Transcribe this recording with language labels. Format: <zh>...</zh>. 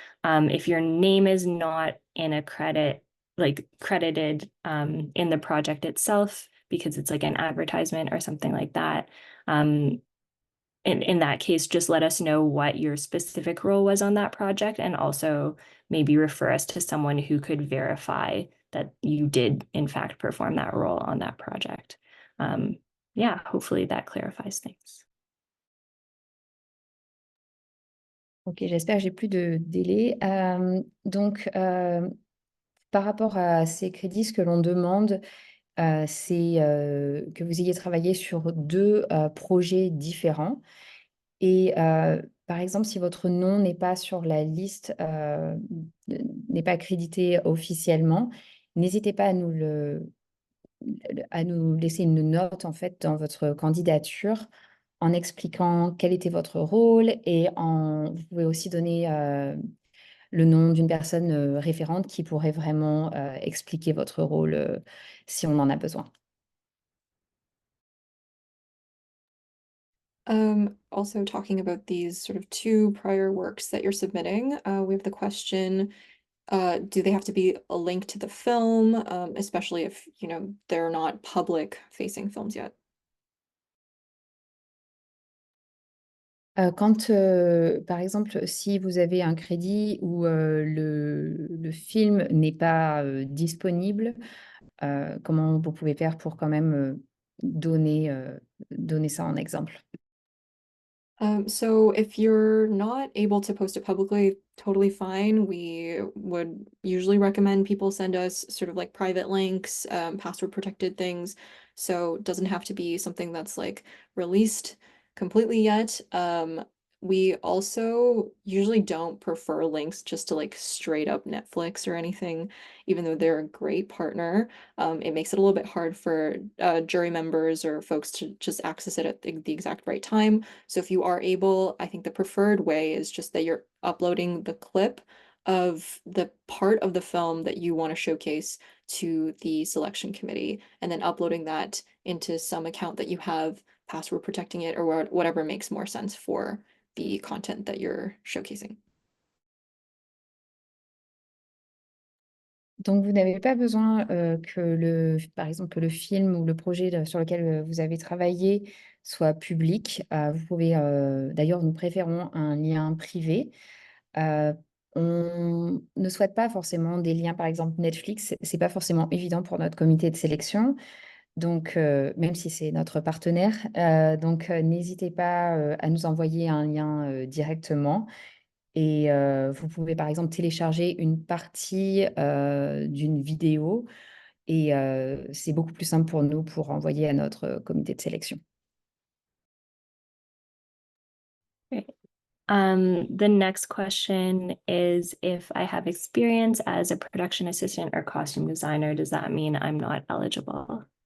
<en>If your name is not in a credit, like credited in the project itself, because it's like an advertisement or something like that, in that case, just let us know what your specific role was on that project, and also maybe refer us to someone who could verify that you did in fact perform that role on that project. Yeah, hopefully that clarifies things.</en> <fr>Ok, j'espère que j'ai plus de délai. Donc, par rapport à ces crédits, ce que l'on demande, c'est que vous ayez travaillé sur 2 projets différents. Et par exemple, si votre nom n'est pas sur la liste, n'est pas crédité officiellement, n'hésitez pas à nous laisser une note en fait dans votre candidature en expliquant quel était votre rôle, et vous pouvez aussi donner le nom d'une personne référente qui pourrait vraiment expliquer votre rôle si on en a besoin.</fr> <en>Also talking about these sort of 2 prior works that you're submitting, we have the question, do they have to be a link to the film, especially if, you know, they're not public-facing films yet?</en> <fr>Quand, par exemple, si vous avez un crédit où le film n'est pas disponible, comment vous pouvez faire pour quand même donner ça en exemple?</fr> <en>So if you're not able to post it publicly, totally fine. We would usually recommend people send us sort of like private links, password protected things. So it doesn't have to be something that's like released completely yet. We also usually don't prefer links just to like straight up Netflix or anything, even though they're a great partner. It makes it a little bit hard for jury members or folks to just access it at the exact right time. So if you are able, I think the preferred way is just that you're uploading the clip of the part of the film that you want to showcase to the selection committee, and then uploading that into some account that you have, password protecting it, or whatever makes more sense for the content that you're showcasing.</en> <fr>Donc, vous n'avez pas besoin par exemple, que le film ou le projet sur lequel vous avez travaillé soit public. Vous pouvez, d'ailleurs, nous préférons un lien privé. On ne souhaite pas forcément des liens, par exemple Netflix, c'est pas forcément évident pour notre comité de sélection. Donc, même si c'est notre partenaire, donc n'hésitez pas à nous envoyer un lien directement. Et vous pouvez, par exemple, télécharger une partie d'une vidéo, et c'est beaucoup plus simple pour nous pour envoyer à notre comité de sélection.</fr> <en>Great. The next question is, if I have experience as a production assistant or costume designer, does that mean I'm not eligible?</en>